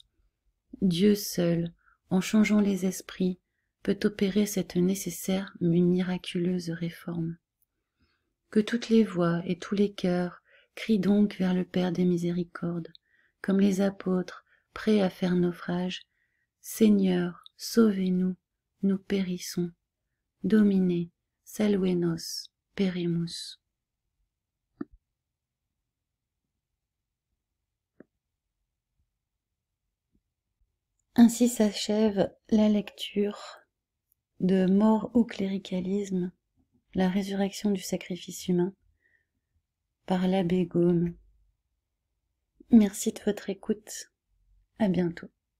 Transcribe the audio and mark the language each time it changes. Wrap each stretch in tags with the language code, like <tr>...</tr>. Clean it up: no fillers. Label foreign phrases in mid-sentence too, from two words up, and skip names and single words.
<fr>Dieu seul, en changeant les esprits, peut opérer cette nécessaire mais miraculeuse réforme. Que toutes les voix et tous les cœurs crient donc vers le Père des miséricordes, comme les apôtres, prêts à faire naufrage. Seigneur, sauvez-nous, nous périssons.</fr> <la>Domine, salvenos, peremus.</la> <fr>Ainsi s'achève la lecture de Mort ou cléricalisme, la résurrection du sacrifice humain, par l'abbé Gaume. Merci de votre écoute. À bientôt.</fr>